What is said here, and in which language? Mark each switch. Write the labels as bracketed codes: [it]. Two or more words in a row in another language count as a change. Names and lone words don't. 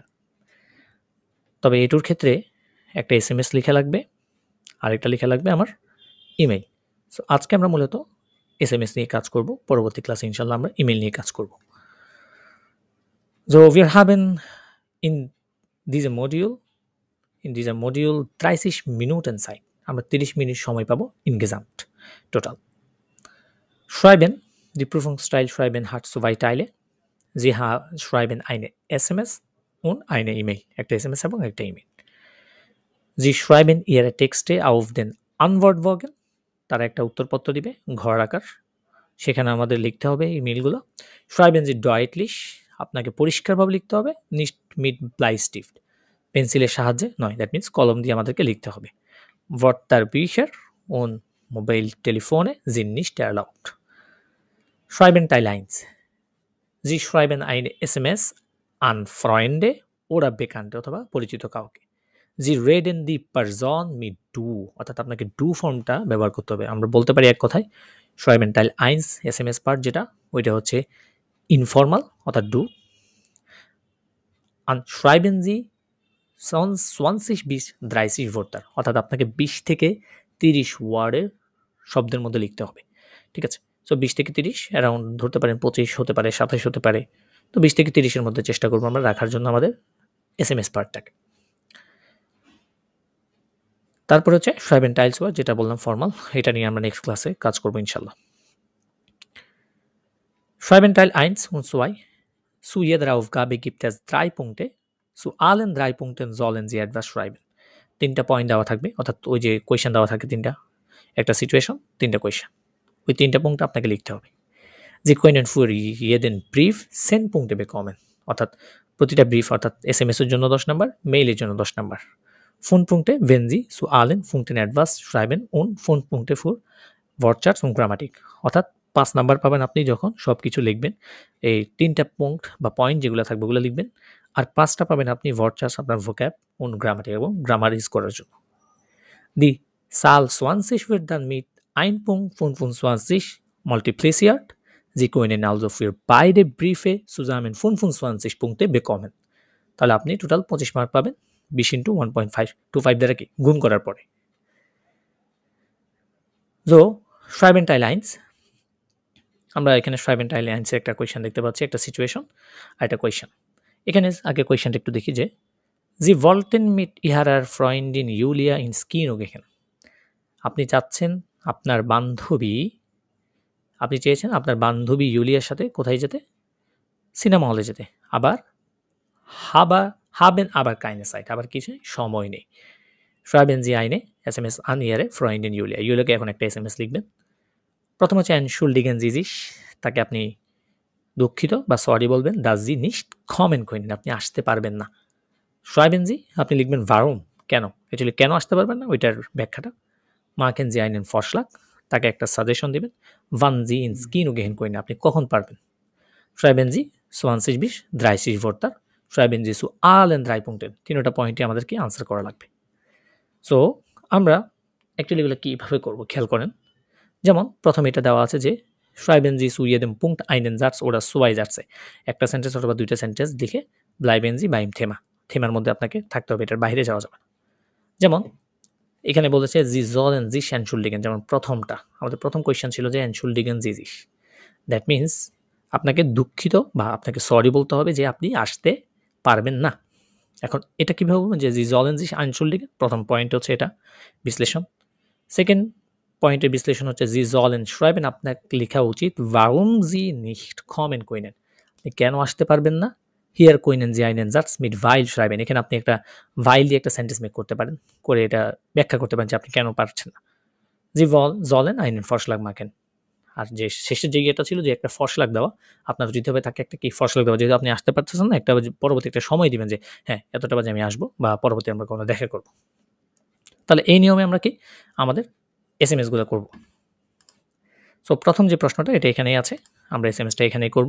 [bn] তবে A2-র ক্ষেত্রে একটা SMS লেখা লাগবে আর একটা লেখা লাগবে আমার ইমেইল। সো আজকে আমরা মূলত SMS নিয়ে কাজ করব, পরবর্তী ক্লাসে ইনশাআল্লাহ আমরা ইমেইল নিয়ে কাজ করব। [de] So wir haben in diesem Modul 30 Minuten Zeit, [bn] আমরা 30 মিনিট সময় পাবো [de] insgesamt total. Schreiben, die Prüfungsteil Schreiben hat zwei Teile. Sie schreiben eine SMS und eine E-Mail, [bn] একটা SMS এবং একটা ইমেইল। [de] Sie schreiben ihre Texte auf den Antwortbogen, [bn] তারা একটা উত্তরপত্র দিবে ঘর আকার, সেখানে আমাদের লিখতে হবে ইমেইলগুলো। [de] schreiben Sie deutlich, [bn] আপনাকে পরিষ্কারভাবে লিখতে হবে, [de] nicht mit Bleistift, [bn] পেন্সিলের সাহায্যে নয়, [en] that means [bn] কলম দিয়ে আমাদেরকে লিখতে হবে। [de] Wörterbücher und Mobiltelefone sind nicht erlaubt. Schreiben Teil 1. Sie schreiben eine SMS an Freunde oder Bekannte [bn] অথবা পরিচিত কাউকে। [de] Sie reden die Person mit du, [bn] অর্থাৎ আপনাকে ডু ফর্মটা ব্যবহার করতে হবে। আমরা বলতে পারি এক কথায় [de] schreiben Teil 1 [bn] SMS পার্ট যেটা ওইটা হচ্ছে ইনফর্মাল অর্থাৎ ডু। [de] an schreiben Sie 20 bis 30 Wörter, [bn] অর্থাৎ আপনাকে 20 থেকে 30 ওয়ার্ডের শব্দের মধ্যে লিখতে হবে। ঠিক আছে, সো 20 থেকে 30 অ্যারাউন্ড ধরতে পারেন 25 হতে পারে, 27 হতে পারে। তো 20 থেকে 30-এর মধ্যে চেষ্টা করবো আমরা রাখার জন্য আমাদের SMS পার্টটাকে। তারপর হচ্ছে [de] schreiben Teil 2 [bn] যেটা বললাম ফর্মাল, এটা নিয়ে আমরা নেক্সট ক্লাসে কাজ করবো ইনশাআল্লাহ। [de] schreiben Teil 1 und 2. Zu jeder Aufgabe gibt es 3 Punkte. Zu allen 3 Punkten sollen Sie etwas schreiben. [bn] 3টা পয়েন্ট দেওয়া থাকবে, অর্থাৎ ওই যে কোয়েশ্চেন দেওয়া থাকে 3টা, একটা সিচুয়েশন 3টা কোয়েশ্চেন, ওই 3টা পয়েন্ট আপনাকে লিখতে হবে। [de] Sie können für jeden Brief 10 Punkte bekommen, [bn] অর্থাৎ প্রতিটা ব্রিফ অর্থাৎ SMS এর জন্য 10 নাম্বার, মেইলের জন্য 10 নাম্বার। [de] 5 Punkte, wenn Sie zu allen Punkten etwas schreiben und 5 Punkte für Wortschatz und Grammatik, অর্থাৎ 5 নাম্বার পাবেন আপনি যখন সব কিছু লিখবেন, এই 3টা পয়েন্ট বা পয়েন্ট যেগুলো থাকবে ওগুলো লিখবেন, আর 5টা পাবেন আপনি Wortschatz, আপনার ভোক্যাব und Grammatik এবং গ্রামার ইউজ করার জন্য। Die Zahl 20 wird dann mit 1.25 multipliziert. Sie können also für beide Briefe zusammen 25 Punkte bekommen. [bn] তাহলে আপনি টোটাল 25 মার্ক পাবেন 20 ইন্টু 1.525 দ্বারা কি গুণ করার পরে। [de] So schreiben Teil 1, [bn] আমরা এখানে [de] schreiben Teil 1 [bn] একটা কোয়েশ্চেন দেখতে পাচ্ছি, একটা সিচুয়েশন আর একটা কোয়েশ্চেন। এখানে আগে কোয়েশ্চেনটা একটু দেখি যে [de] Sie wollten mit ihrer Freundin Julia ins Kino gehen. [bn] আপনি চাচ্ছেন আপনার বান্ধবী, আপনি চেয়েছেন আপনার বান্ধবী ইউলিয়ার সাথে কোথায় যেতে? সিনেমা হলে যেতে। আবার [de] haben aber keine Zeit, [bn] আবার কিছু সময় নেই। [de] schreiben Sie eine SMS an Ihre Freundin Julia. [bn] ইউলিয়াকে এখন একটা SMS লিখবেন। প্রথম হচ্ছে [de] entschuldigen Sie sich, [bn] তাকে আপনি দুঃখিত বা সরি বলবেন। [de] dass Sie nicht kommen können, [bn] আপনি আসতে পারবেন না। [de] schreiben Sie, [bn] আপনি লিখবেন warum, কেন, অ্যাকচুয়ালি কেন আসতে পারবেন না ওইটার ব্যাখ্যাটা। [de] machen Sie einen Vorschlag, [bn] তাকে একটা সাজেশন দিবেন। [de] wann Sie ins Kino gehen können, [bn] আপনি কখন পারবেন। [de] schreiben Sie 20 bis 30 Wörter. schreiben Sie zu allen 3 Punkten, [bn] 3টা পয়েন্টে আমাদেরকে আনসার করা লাগবে। সো আমরা অ্যাকচুয়ালি এগুলো কীভাবে করবো খেয়াল করেন। যেমন প্রথমে এটা দেওয়া আছে যে [de] schreiben Sie zu jedem Punkt einen Satz oder zwei Sätze, [bn] একটা সেন্টেন্স অথবা দুইটা সেন্টেন্স লিখে [de] bleiben Sie beim Thema, [bn] থেমার মধ্যে আপনাকে থাকতে হবে, এটার বাইরে যাওয়া যাবে না। যেমন এখানে বলেছে [de] Sie sollen sich entschuldigen, [bn] যেমন প্রথমটা আমাদের প্রথম কোয়েশ্চেন ছিল যে [de] entschuldigen Sie sich, [en] that means [bn] আপনাকে দুঃখিত বা আপনাকে সরি বলতে হবে যে আপনি আসতে পারবেন না। এখন এটা কিভাবে বলবো যে [de] sie sollen sich entschuldigen, [bn] প্রথম পয়েন্ট হচ্ছে এটা বিশ্লেষণ। সেকেন্ড পয়েন্টের বিশ্লেষণ হচ্ছে [de] sie sollen schreiben, [bn] আপনার লেখা উচিত [de] warum sie nicht kommen können, [bn] আপনি কেন আসতে পারবেন না। [de] hier können sie einen Satz mit weil schreiben, [bn] এখানে আপনি একটা weil দিয়ে একটা সেন্টেন্স মেক করতে পারেন, করে এটা ব্যাখ্যা করতে পারেন যে আপনি কেন পারছেন না। sie sollen einen Vorschlag machen, আর যে শেষের যে ইয়েটা ছিল যে একটা ফরসালাগ দেওয়া, আপনার দিতে হবে তাকে একটা কি ফরসালাগ দেওয়া, যেহেতু আপনি আসতে পারতেছেন না, একটা পরবর্তী একটা সময় দিবেন যে হ্যাঁ এতটা বাজে আমি আসবো বা পরবর্তী আমরা কোনো দেখা করব। তাহলে এই নিয়মে আমরা কি আমাদের এসএমএস গুলো করব। সো প্রথম যে প্রশ্নটা এটা এখানেই আছে, আমরা এসএমএসটা এখানেই করব।